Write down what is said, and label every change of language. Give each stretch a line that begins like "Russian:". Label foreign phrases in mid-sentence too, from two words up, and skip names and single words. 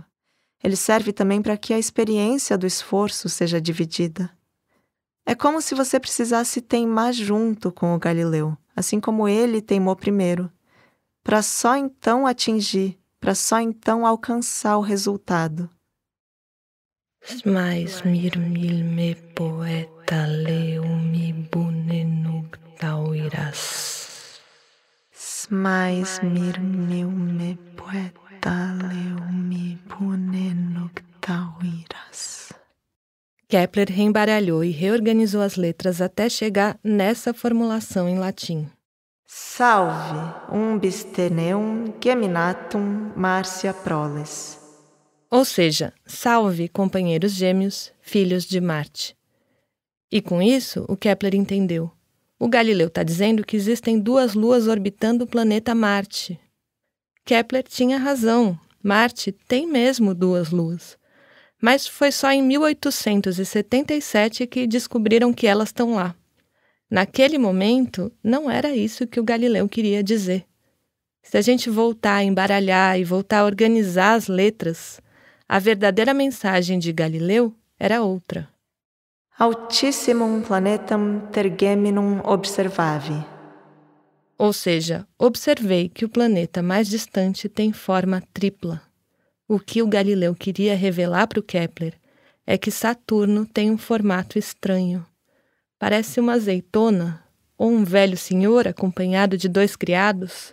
Portuguese: Ele serve também para que a experiência do esforço seja dividida. É como se você precisasse teimar junto com o Galileu, assim como ele teimou primeiro, para só então atingir, para só então alcançar o resultado. Smais mirmilme poeta leumi bonenug tauiras. Smais mirmilme poeta leumi bonenug tauiras. Kepler reembaralhou e reorganizou as letras até chegar nessa formulação em latim.
Latin: Salve, umbis teneum geminatum Marcia proles.
Portuguese: Ou seja, salve, companheiros gêmeos, filhos de Marte. E com isso, o Kepler entendeu. O Galileu está dizendo que existem 2 luas orbitando o planeta Marte. Kepler tinha razão. Marte tem mesmo 2 luas. Mas foi só em 1877 que descobriram que elas estão lá. Naquele momento, não era isso que o Galileu queria dizer. Se a gente voltar a embaralhar e voltar a organizar as letras, a verdadeira mensagem de Galileu era outra.
Latin: Altissimum planetam tergeminum observavi.
Portuguese: Ou seja, observei que o planeta mais distante tem forma tripla. O que o Galileu queria revelar para o Kepler é que Saturno tem um formato estranho. Parece uma azeitona ou um velho senhor acompanhado de 2 criados.